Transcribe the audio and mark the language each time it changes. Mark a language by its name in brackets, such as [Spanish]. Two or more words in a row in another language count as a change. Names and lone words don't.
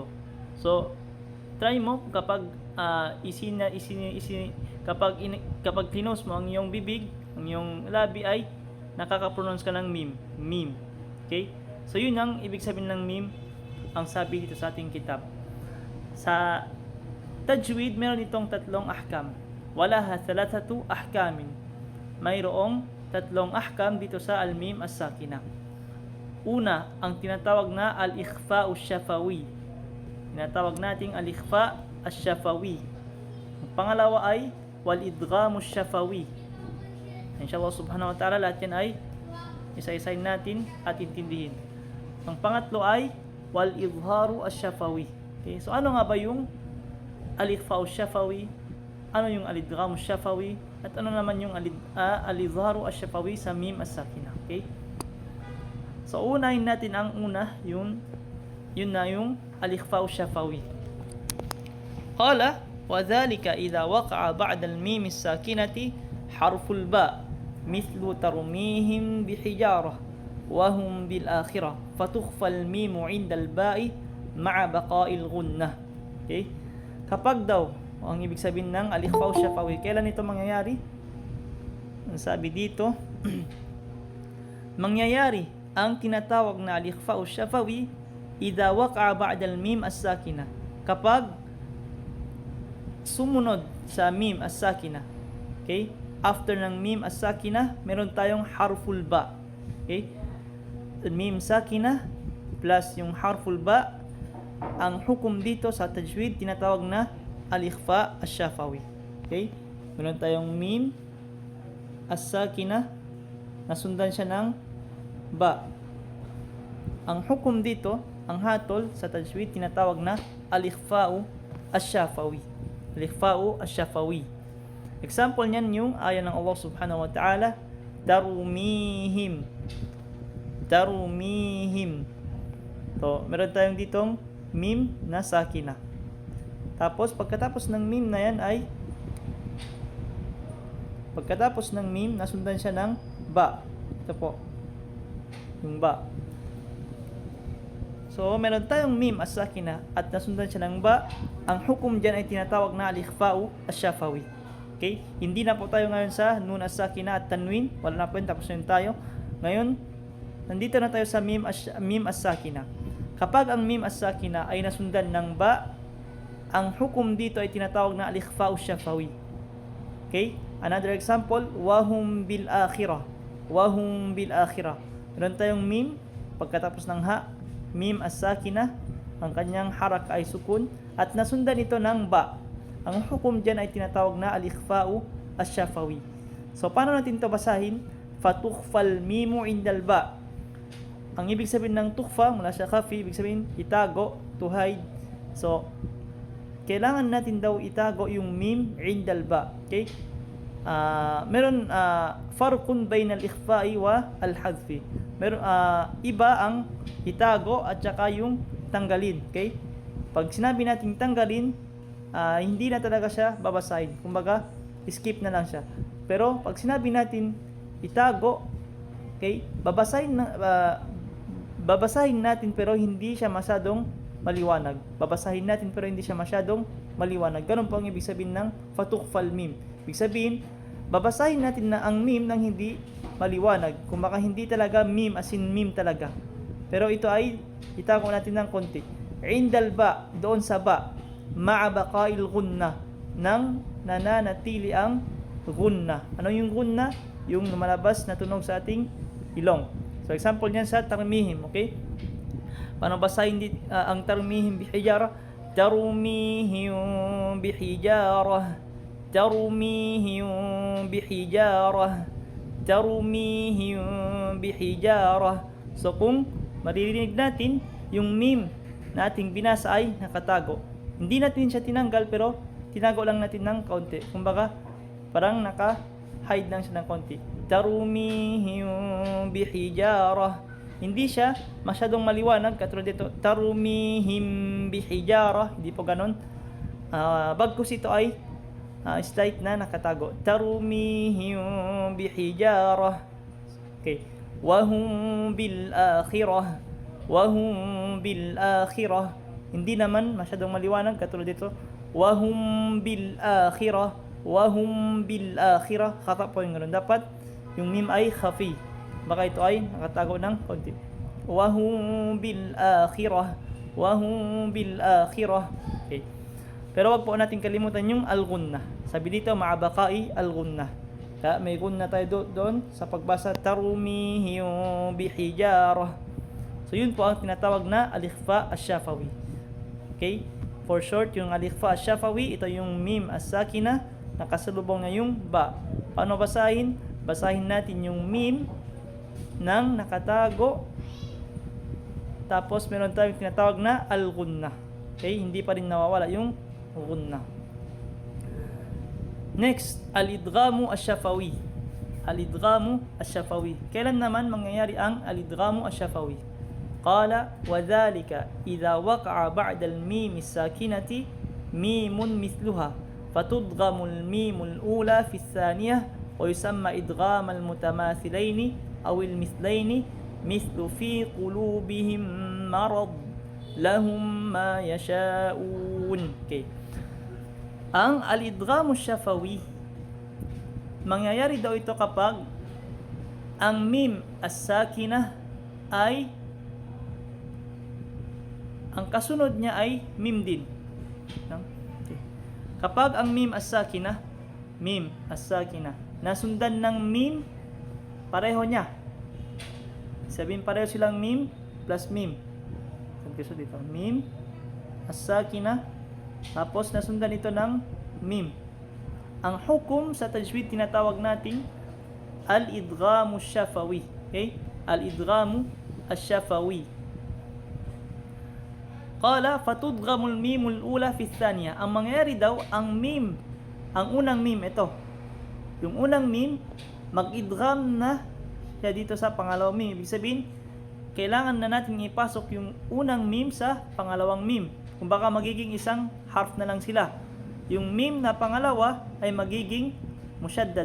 [Filipino] So, try mo kapag kapag close mo ang iyong bibig, ang iyong labi ay nakaka-pronounce ka ng mim. Mim. Okay? So, yun ang ibig sabihin ng mim, ang sabi dito sa ating kitab. Sa tajwid, meron itong 3 ahkam. [Arabic] ولها 3 أحكام. [Filipino] Mayroong 3 ahkam dito sa [Arabic] الميم الساكنة. [Filipino] Una, ang tinatawag na [Arabic] الإخفاء الشفوي. [Filipino] Tinatawag nating [Arabic] الإخفاء الشفوي. [Filipino] Ang pangalawa ay [Arabic] والإدغام الشفوي. إن شاء الله سبحانه وتعالى, [Filipino] lahat yan ay isa-isahin natin at intindihin. Ang pangatlo ay [Arabic] والإظهار الشفوي. [Filipino] Okay? So ano nga ba yung [Arabic] الإخفاء الشفوي? [Filipino] Ano yung [Arabic] الإدغام الشفوي? [Filipino] At ano naman yung [Arabic] الإظهار الشفوي [Filipino] sa [Arabic] ميم الساكنة? [Filipino] Okay? So unahin natin ang una, yun na yung [Arabic] الإخفاء الشفوي. قال وذلك إذا وقع بعد الميم الساكنة حرف الباء مثل ترميهم بحجارة وهم بالآخرة فتخفى الميم عند الباء مع بقاء الغنة. [Filipino] Okay? Kapag daw, ang ibig sabihin ng [Arabic] الإخفاء الشفوي, [Filipino] kailan ito mangyayari? Ang sabi dito, mangyayari ang tinatawag na [Arabic] الإخفاء الشفوي إذا وقع بعد الميم الساكنة, [Filipino] kapag sumunod sa [Arabic] ميم الساكنة. [Filipino] Okay? After ng [Arabic] ميم الساكنة, [Filipino] meron tayong [Arabic] حرف الباء. [Filipino] Okay? [Arabic] ميم ساكنة [Filipino] plus yung [Arabic] حرف الباء. [Filipino] Ang hukom dito sa tajwid tinatawag na [Arabic] الإخفاء الشفوي. [Filipino] Okay? Meron tayong [Arabic] ميم الساكنة, [Filipino] nasundan siya ng ba. Ang hukom dito, ang hatol sa tajwid tinatawag na [Arabic] الإخفاء الشفوي. الإخفاء الشفوي. [Filipino] Example niyan yung aya ng Allah [Arabic] سبحانه وتعالى, [Filipino] tarumihim. Tarumihim. So, meron tayong ditong mim na sakina. Tapos pagkatapos ng mim na yan ay nasundan siya ng ba. Ito po. Yung ba. So, meron tayong [Arabic] ميم الساكنة [Filipino] at nasundan siya ng ba. Ang hukom dyan ay tinatawag na [Arabic] الإخفاء الشفوي. [Filipino] Okay? Hindi na po tayo ngayon sa [Arabic] نون الساكنة [Filipino] at tanwin. Wala na po yun. Tapos na yun tayo. Ngayon, nandito na tayo sa [Arabic] ميم الساكنة. [Filipino] Kapag ang [Arabic] ميم الساكنة [Filipino] ay nasundan ng ba, ang hukom dito ay tinatawag na [Arabic] الإخفاء الشفوي. [Filipino] Okay? Another example, [Arabic] وهم بالآخرة. وهم بالآخرة. [Filipino] Meron tayong mim, pagkatapos ng ha, [Arabic] ميم الساكنة, [Filipino] ang kanyang haraka ay sukun, at nasundan ito ng ba. Ang hukom dyan ay tinatawag na [Arabic] الإخفاء الشفوي. [Filipino] So, paano natin ito basahin? [Arabic] فتخفى الميم عند الباء. [Filipino] Ang ibig sabihin ng tukhfa, mula sa khafi, ibig sabihin itago, [English] to hide. [Filipino] So, kailangan natin daw itago yung [Arabic] ميم عند الباء. [Filipino] Okay? [Arabic] Meron فرق بين الإخفاء و الحذف. [Filipino] Meron iba ang itago at saka yung tanggalin. Okay? Pag sinabi natin tanggalin, hindi na talaga siya babasahin. Kumbaga, skip na lang siya. Pero pag sinabi natin itago, okay, babasahin natin pero hindi siya masyadong maliwanag. Babasahin natin pero hindi siya masyadong maliwanag. Ganun po ang ibig sabihin ng [Arabic] فتخفى الميم. [Filipino] Ibig sabihin, babasahin natin na ang mim ng hindi maliwanag. Kung baka hindi talaga mim [English] as in [Filipino] mim talaga. Pero ito ay itago natin ng konti. [Arabic] عند الباء, [Filipino] doon sa ba, [Arabic] مع بقاء الغنة, [Filipino] nang nananatili ang gunna. Ano yung gunna? Yung lumalabas na tunog sa ating ilong. So example niyan sa tarmihim, okay? Paano basahin ang [Arabic] ترميهم بحجارة? ترميهم بحجارة. ترميهم بحجارة. ترميهم بحجارة. [Filipino] So kung maririnig natin yung mim na ating binasa ay nakatago. Hindi natin siya tinanggal pero tinago lang natin ng kaunti. Kumbaga parang naka-hide lang siya ng konti. [Arabic] ترميهم بحجارة. [Filipino] Hindi siya masyadong maliwanag katulad dito. [Arabic] ترميهم بحجارة. [Filipino] Hindi po ganon. Bagkus ito ay slight na nakatago. [Arabic] ترميهم بحجارة. Okay. وهم بالآخرة وهم بالآخرة. [Filipino] Hindi naman masyadong maliwanag katulad dito. [Arabic] وهم بالآخرة وهم بالآخرة. [Filipino] Kata po yung ganoon. Dapat yung mim ay khafi. Baka ito ay nakatago ng konti. [Arabic] وهم بالآخرة وهم بالآخرة. [Filipino] Okay. Pero wag po natin kalimutan yung al-gunna. Sabi dito, [Arabic] مع بقاء الغنة. [Filipino] Kaya may gunna tayo doon sa pagbasa [Arabic] ترميهم بحجارة. [Filipino] So yun po ang tinatawag na [Arabic] الإخفاء الشفوي. [Filipino] Okay? For short, yung [Arabic] الإخفاء الشفوي, [Filipino] ito yung [Arabic] ميم الساكنة, [Filipino] nakasalubong na yung ba. Paano basahin? Basahin natin yung mim ng nakatago. Tapos meron tayong tinatawag na al-gunna. Okay? Hindi pa rin nawawala yung gunna. Next, [Arabic] الإدغام الشفوي. الإدغام الشفوي. [Filipino] Kailan naman mangyayari ang [Arabic] الإدغام الشفوي? قال وذلك إذا وقع بعد الميم الساكنة ميم مثلها فتدغم الميم الأولى في الثانية ويسمى إدغام المتماثلين أو المثلين مثل في قلوبهم مرض لهم ما يشاءون. [Filipino] Okay. Ang [Arabic] الإدغام الشفوي, [Filipino] mangyayari daw ito kapag ang [Arabic] ميم الساكنة [Filipino] ay ang kasunod niya ay mim din. Okay. Kapag ang [Arabic] ميم الساكنة, [Filipino] nasundan ng mim, pareho niya. sabihin pareho silang mim plus mim. So dito, [Arabic] ميم الساكنة, [Filipino] tapos nasundan ito ng mim. Ang hukom sa tajwid tinatawag nating [Arabic] الإدغام شفوي. [Filipino] Okay? [Arabic] الإدغام الشفوي. قال فتدغم الميم الأولى في الثانية. [Filipino] Ang mangyayari daw, ang mim, ang unang mim ito. Yung unang mim mag-idgham na siya dito sa pangalawang mim. Ibig sabihin, kailangan na natin ipasok yung unang mim sa pangalawang mim. Kung baka magiging isang harf na lang sila. Yung mim na pangalawa ay magiging musyaddad.